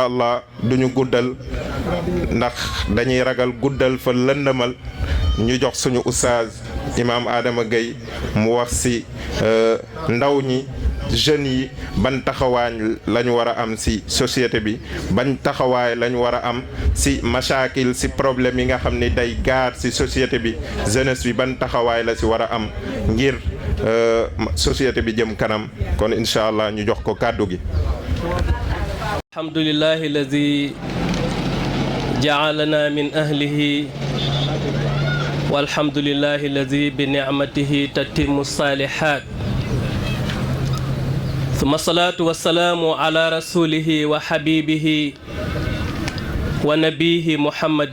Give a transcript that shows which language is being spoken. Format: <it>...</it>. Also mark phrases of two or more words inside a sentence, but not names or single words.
<wo>allah duñu guddal ndax dañuy ragal guddal fa lëndëmal ñu jox suñu oustaz imam Adama Gueye mu wax ci ndaw ñi jeunes yi ban taxawaay lañu war a am ci société bi ban taxawaay lañu war a am ci machaakil ci problème yi nga xam ni day gaar ci société bi jeunesse bi ban taxawaay la ci war a am ngir société bi jëm kanam kon</wo> <ar>إن شاء الله</ar> <wo>ñu jox ko kàddu gi.</wo> <ar>الحمد لله الذي جعلنا من أهله والحمد لله الذي بنعمته تتم الصالحات ثم الصلاة والسلام على رسوله وحبيبه ونبيه محمد</ar>